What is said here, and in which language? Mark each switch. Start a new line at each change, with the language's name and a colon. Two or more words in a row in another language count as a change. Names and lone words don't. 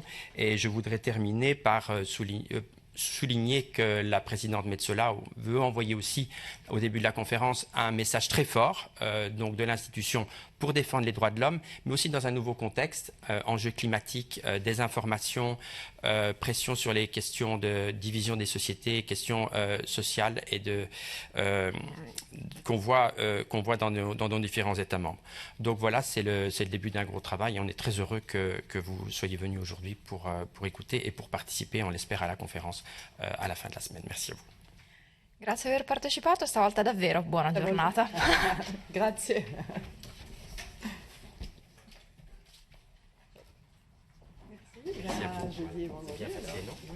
French: Et je voudrais terminer par souligner que la présidente Metsola veut envoyer aussi au début de la conférence un message très fort donc de l'institution pour défendre les droits de l'homme, mais aussi dans un nouveau contexte, enjeux climatiques, désinformation, pression sur les questions de division des sociétés, questions sociales et qu'on voit dans nos différents États membres. Donc voilà, c'est le début d'un gros travail et on est très heureux que vous soyez venus aujourd'hui pour écouter et pour participer, on l'espère, à la conférence à la fin de la semaine. Merci à vous.
Italian: Grazie per aver partecipato, stavolta davvero buona giornata. Grazie.
French: Merci. Merci à vous. Jeudi et vendredi. Bien facile, non ?